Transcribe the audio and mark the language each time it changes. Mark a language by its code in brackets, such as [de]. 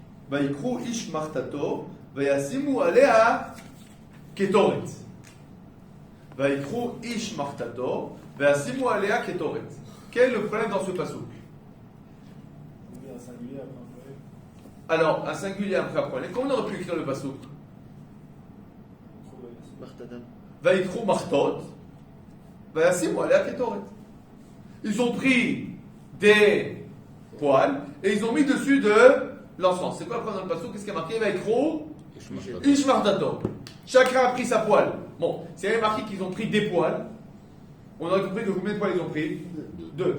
[he] ויקחו איש מחתתו וישימו עליה קטורת. ויקחו איש מחתתו וישימו עליה קטורת. [fr] Quel est le problème dans ce pasuk? Un singulier après un pluriel. Alors, un singulier après un problème. Comment on aurait pu écrire le pasuk? Martadam. [he] ויקחו מחתות וישימו עליה קטורת. [fr] Ils ont pris des poils et ils ont mis dessus de l'encens. C'est quoi le problème dans le pasuk? Qu'est-ce qui est marqué? [he] Vaikro Ish Martato. [fr] Chacun a pris sa poêle. Bon, c'est marqué qu'ils ont pris des poils. On aurait compris de combien de poils ils ont pris? 2.